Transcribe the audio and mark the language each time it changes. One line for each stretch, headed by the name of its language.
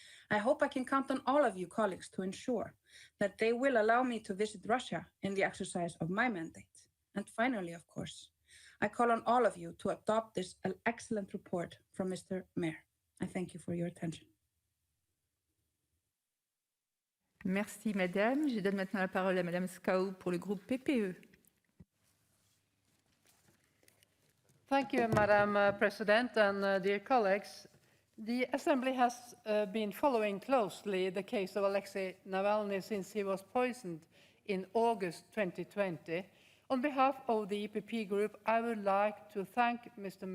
English: I hope I can count on all of you colleagues to ensure that they will allow me to visit Russia in the exercise of my mandate. And finally, of course, I call on all of you to adopt this excellent report from Mr. Mayer. I thank you for your attention.
French: Merci, madame. Je donne maintenant la parole à madame Scaou pour le groupe PPE.
English: Thank you, Madam President and dear colleagues. The Assembly has been following closely the case of Alexei Navalny since he was poisoned in August 2020. On behalf of the EPP Group, I would like to thank Mr.